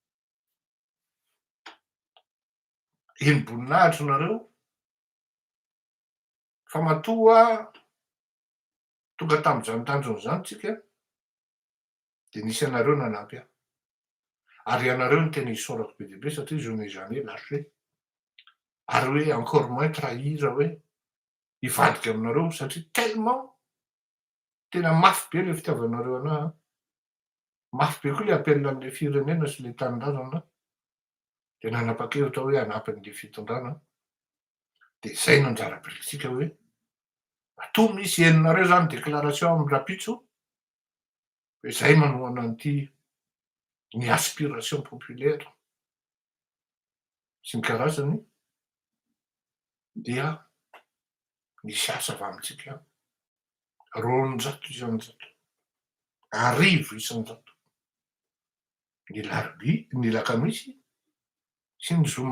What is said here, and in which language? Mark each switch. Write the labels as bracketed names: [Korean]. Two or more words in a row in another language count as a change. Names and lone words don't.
[Malagasy] Enimboninahitriny nareo fa matoa tonga tamin'izany tanjona zany tsika de nisy anareo nanampy ahy. Ary ianareo no tena isaorako be dia be satria [French] je n'ai jamais lâché. [Malagasy] Ary hoe [French] encore moins trahi [Malagasy] raha hoe hivadika aminareo satria tellement tena mafy be le fitiavanareo anahy. Mafy be koa le appel an'le firenena sy le tanindrazana. De nanapa-kevitra hoe hanampy an'le fitondrana. De zay no anjara birikintsika hoe matoa misy heninareo zany déclaration amin'ny rapitso hoe zay manohana an'ity ny [French] aspiration populaire [Malagasy] sy ny karazany dia misy asa avy amintsika roanjato isan-jato, arivo isan-jato, ny larobia, ny lakamisy sy ny zoma.